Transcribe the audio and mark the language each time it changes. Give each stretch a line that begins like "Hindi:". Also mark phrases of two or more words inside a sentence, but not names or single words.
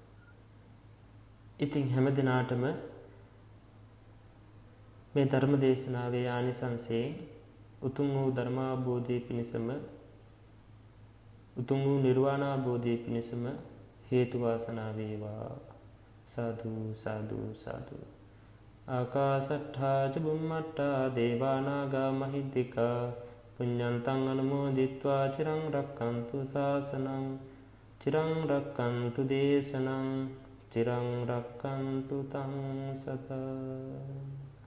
Sinhala: ඉතින් හැම දිනාටම මේ ධර්ම දේශනාවේ ආනිසංසයෙන් උතුම් වූ ධර්මාභෝධය පිණිසම උතුම් වූ නිර්වාණාභෝධය පිණිසම හේතු වාසනා වේවා.
Pali: සාදු සාදු සාදු. ආකාසට්ඨා ච බුම්මට්ඨා දේවානාගා මහිද්దికා පුඤ්ඤන්තං අනුමෝදිත්වා චිරං රක්ඛන්තු ශාසනං චිරං රක්ඛන්තු දේශනං චිරං රක්ඛන්තු තං සදා.